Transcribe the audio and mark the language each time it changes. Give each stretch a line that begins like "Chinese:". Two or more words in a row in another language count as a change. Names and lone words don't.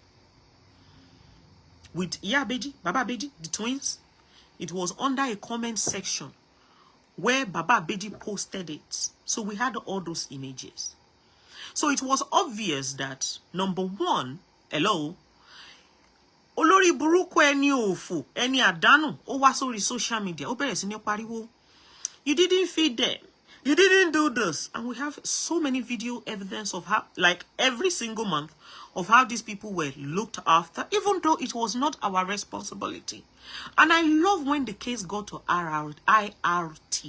English: With Beji, Baba Beji, the twins. It was under a comment section where Baba Beji posted it. So we had all those images. So it was obvious that, number one, hello,
Yoruba: Olori Buruko eni ofu, eni adanu, o wa sórí
English: social media,
Yoruba: o bẹ̀rẹ̀ sí ní pariwo.
English: You didn't feed them. You didn't do this. And we have so many video evidence of how, like every single month, of how these people were looked after, even though it was not our responsibility. And I love when the case got to IRT.